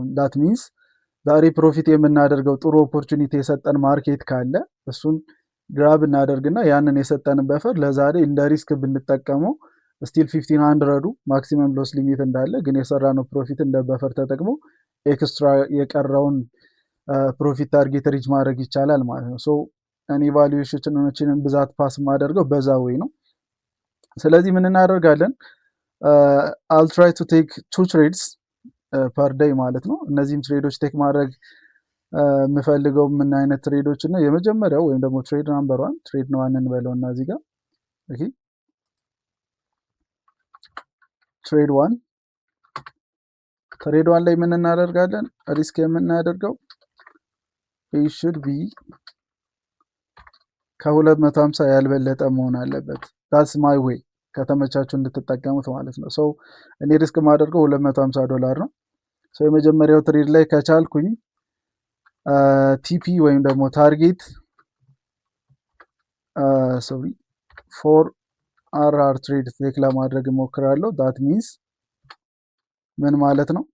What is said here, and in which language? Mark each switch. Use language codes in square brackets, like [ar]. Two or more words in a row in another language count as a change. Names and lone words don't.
[en] that means [am] ዛሬ ፕሮፊት የምናደርገው ጥሩ ኦፖርቹኒቲ የሰጠን ማርኬት ካለ እሱን ግራብ እናደርግና ያንን የሰጠንን በፈር ለዛሬ እንደ ሪስክ ብንጠቀመው ስቲል 1500 [en] maximum loss limit [am] እንዳለ ግን የሰራነው ፕሮፊት እንደ በፈር ተጠቅሞ ኤክስትራ የቀረውን [en] profit target reach [am] ማድረግ ይቻላል ማለት ነው። እኔ ኢቫሉዌሽኖችንን ብዛት ፓስ ማደርገው በዛ ወይ ነው። ስለዚህ ምን እናደርጋለን? [en] I'll try to take 2 trades per day [am] ማለት ነው። እነዚህም ትሬዶች ቴክ ማድረግ የምፈልገው ምን አይነት ትሬዶች ነው? የመጀመሪያው ወይም ደግሞ [en] trade number 1 trade [am] ነው እንበለው እና እዚህ ጋር [en] okay trade 1 [am] ላይ ምን እናደርጋለን? ሪስክ የምናደርገው [en] it should be [am] ከ250 ያልበለጠ መሆን አለበት። [en] that's my way [am] ከተመቻችሁ እንድትጠቀሙት ማለት ነው። እኔ ሪስክ ማደርገው $250 ነው። የመጀመሪያው ትሬድ ላይ ከቻልኩኝ ቲፒ ወይም ደግሞ ታርጌት 4RR ትሬድ ቴክ ለማድረግ እሞክራለሁ። [en] that means [am] ምን ማለት ነው?